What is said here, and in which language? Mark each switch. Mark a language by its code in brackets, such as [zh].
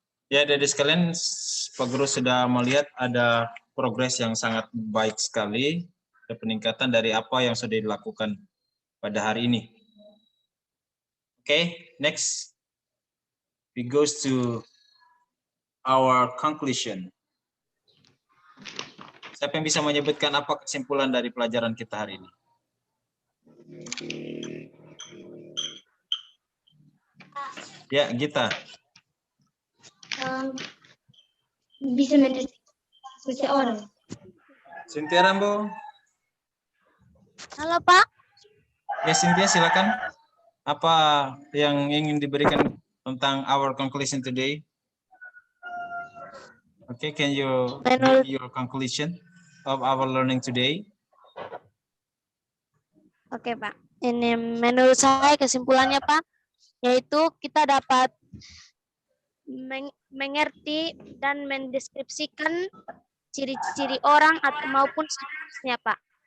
[id] Ya, dari sekalian, Pak Guru sudah melihat ada progres yang sangat baik sekali, ada peningkatan dari apa yang sudah dilakukan pada hari ini. [en] Oke, next we goes to our conclusion. [id] Siapa yang bisa menyebutkan apa kesimpulan dari pelajaran kita hari ini? Ya, Gita. Bisa mendeskripsi orang. Cynthia Rambo. Halo Pak. Ya, Cynthia silakan. Apa yang ingin diberikan tentang [en] our conclusion today? Okay, can you give your conclusion of our learning today? [id] Oke Pak. Ini menurut saya kesimpulannya Pak, yaitu kita dapat mengerti dan mendeskripsikan ciri-ciri orang atau maupun sifatnya Pak.